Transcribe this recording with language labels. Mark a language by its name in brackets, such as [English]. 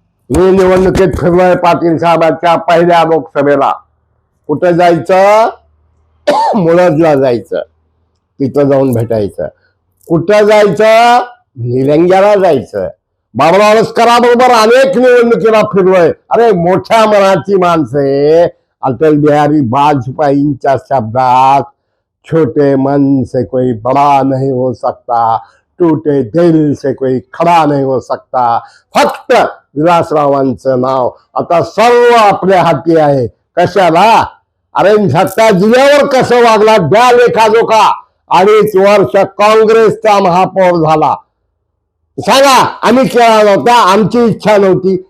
[Marathi] मी निवडणुकीत फिरलोय पाटील साहेबांच्या पहिल्या लोकसभेला. कुठं जायचं? मुळजला जायचं, तिथं जाऊन भेटायचं. कुठं जायचं? निलंग्याला जायचं. बाबुराव लष्कराबरोबर अनेक निवडणुकीला फिरलोय. अरे मोठ्या मनाची माणसे. [Hindi] अटल बिहारी वाजपेयींच्या शब्दात, छोटे मन से कोई बड़ा नहीं हो सकता, टूटे दिल से कोई खड़ा नहीं हो सकता. [Marathi] फक्त विलासरावांचं नाव आता सर्व आपल्या हाती आहे. कशाला? अरे सत्ता जिल्ह्यावर कसं वागला द्या लेखाजोखा. 2.5 वर्ष काँग्रेसचा महापौर झाला. सांगा, आम्ही केला नव्हता, आमची इच्छा नव्हती.